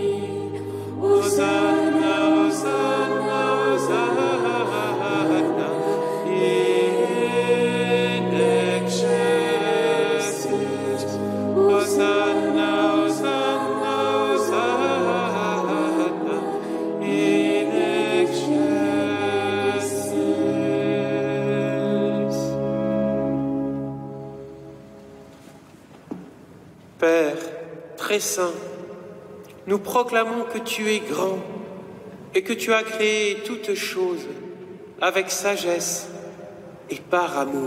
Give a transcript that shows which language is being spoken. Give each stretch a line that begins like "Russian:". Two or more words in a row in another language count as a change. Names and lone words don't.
Latin: Hosanna, Hosanna, Hosanna, in excelsis. Hosanna, Hosanna, Hosanna, in excelsis.
French: Père très saint, nous proclamons que tu es grand et que tu as créé toutes choses avec sagesse et par amour.